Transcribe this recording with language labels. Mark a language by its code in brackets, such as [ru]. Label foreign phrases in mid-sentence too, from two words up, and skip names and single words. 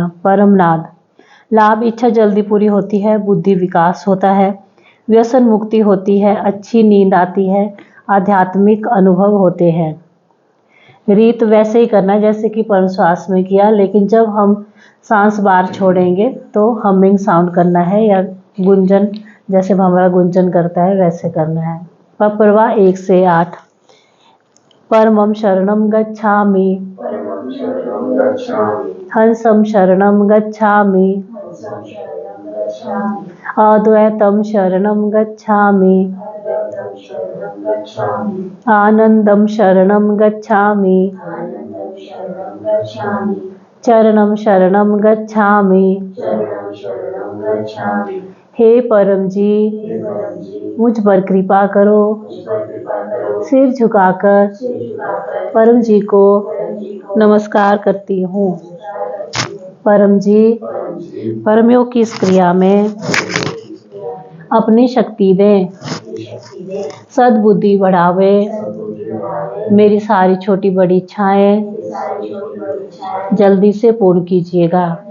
[hi] परम नाद, लाभ, इच्छा जल्दी पूरी होती है, बुद्धि विकास होता है, व्यसन मुक्ति होती है, अच्छी नींद आती है, आध्यात्मिक अनुभव होते हैं। रीत वैसे ही करना है जैसे कि परम श्वास में किया, लेकिन जब हम सांस बाहर छोड़ेंगे तो [en] humming sound [hi] करना है, या गुंजन, जैसे भंवरा गुंजन करता है वैसे करना है। पपरवा 1 से 8। [sa] परमं शरणं गच्छामि, हंसं शरणं गच्छामि, अद्वैतं शरणं गच्छामि, आनंदं शरणं गच्छामि, चरणं शरणं गच्छामि। [hi] हे परम जी, मुझ पर कृपा करो, सिर झुकाकर परम जी को नमस्कार करती हूँ। परम जी, परम योग की इस क्रिया में अपनी शक्ति दें, सद्बुद्धि बढ़ावे, मेरी सारी छोटी बड़ी इच्छाएं जल्दी से पूर्ण कीजिएगा।